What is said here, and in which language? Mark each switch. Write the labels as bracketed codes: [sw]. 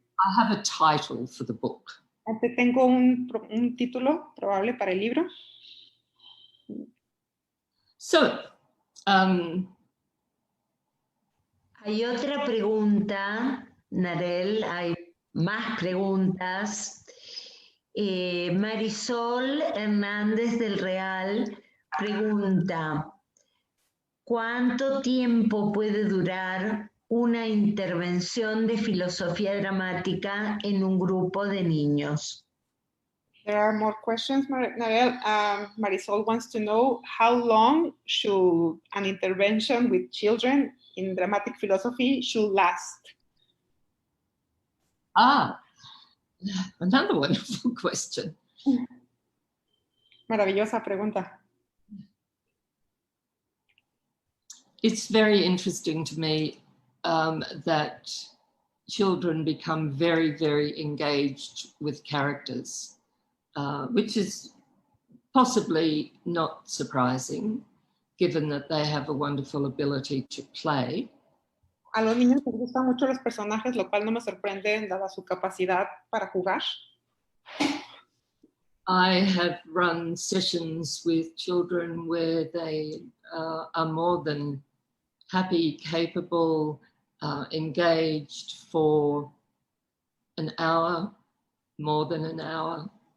[en] I have a title for the book. [es] Tengo un título probable para el libro. [en] So, [es] hay otra pregunta, Narelle, hay más preguntas. Marisol Hernández del Real pregunta, ¿cuánto tiempo puede durar una intervención de filosofía dramática en un grupo de niños? [en] There are more questions, Narelle. Marisol wants to know how long should an intervention with children in dramatic philosophy should last? Another wonderful question. [es] Maravillosa pregunta. [en] It's very interesting to me that children become very, very engaged with characters, which is possibly not surprising, given that they have a wonderful ability to play. [es] A los niños les gustan mucho los personajes, lo cual no me sorprende dada su capacidad para jugar. [en] I have run sessions with children where they are more than happy, capable, engaged for an hour, more than an hour.